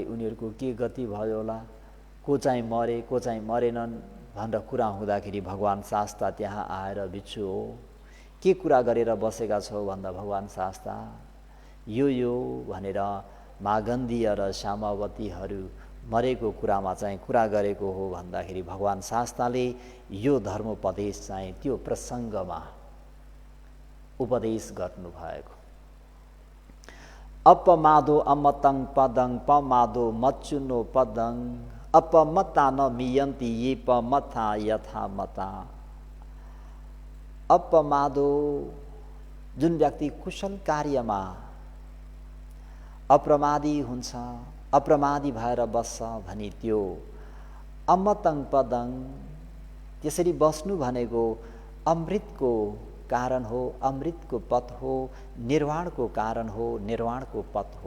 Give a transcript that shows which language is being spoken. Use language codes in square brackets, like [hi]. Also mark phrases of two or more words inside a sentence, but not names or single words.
[ne] उनीहरूको के गति भयो होला, को चाहिँ मरे को चाहिँ मरेनन् भनेर कुरा हुँदाखेरि भगवान् शास्ता त्यहाँ आएर, भिक्षु हो के कुरा गरेर बसेका छौ भन्दा भगवान् शास्ता यो भनेर मागन्दिय र श्यामावतीहरू मरेको कुरामा चाहिँ कुरा गरेको हो भन्दाखेरि भगवान् शास्ताले यो धर्मोपदेश चाहिँ त्यो प्रसङ्गमा उपदेश गर्नुभएको। [pi] अपमादो अमतं पदं पमादो मच्चुनो पदं अपमता न मियन्ति ये पमथा यथा मता। अपमादो, [ne] जुन व्यक्ति कुशल कार्यमा अप्रमादी हुन्छ, अप्रमादी भएर बस्छ भनी त्यो [pi] अमतं पदं, [ne] त्यसरी बस्नु भनेको अमृतको कारण हो, अमृतको पथ हो, निर्वाणको कारण हो, निर्वाणको पथ हो।